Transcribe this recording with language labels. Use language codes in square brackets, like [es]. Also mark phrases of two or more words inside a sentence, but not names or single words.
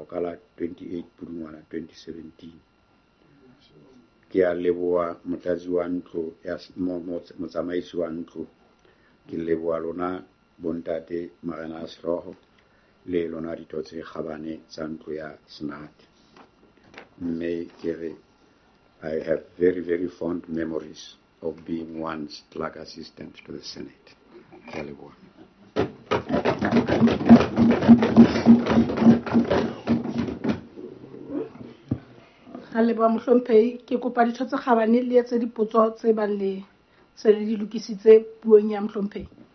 [st] ka la 28 Pudungwana 2017 ke a leboha motlatsi wa ntlo ya motsamaisi wa ntlo ke leboha lona bontate Marena a Sehlooho le lona ditho tse kgabane tsa ntlo ya Senate mme ke re [en] I have very, very fond memories of being once clerk assistant to the Senate. [st] Ke a leboha. Leboha mohlomphehi ke kopa ditho tse kgabane le etse dipotso tse bang le se le di lokisitse puong ya mohlomphehi.